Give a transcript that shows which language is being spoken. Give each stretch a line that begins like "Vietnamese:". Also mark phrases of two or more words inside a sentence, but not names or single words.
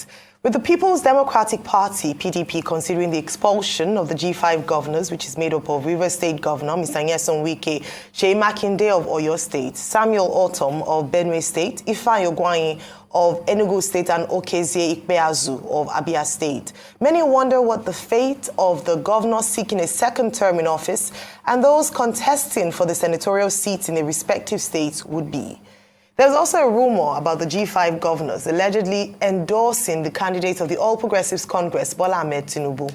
English: With the People's Democratic Party, PDP, considering the expulsion of the G5 governors, which is made up of Rivers State Governor Mr. Nyesom Wike, Seyi Makinde of Oyo State, Samuel Ortom of Benue State, Ifeanyi Ogwuanyi of Enugu State, and Okezie Ikpeazu of Abia State. Many wonder what the fate of the governor seeking a second term in office and those contesting for the senatorial seats in their respective states would be. There's also a rumor about the G5 governors allegedly endorsing the candidate of the All Progressives Congress, Bola Ahmed Tinubu.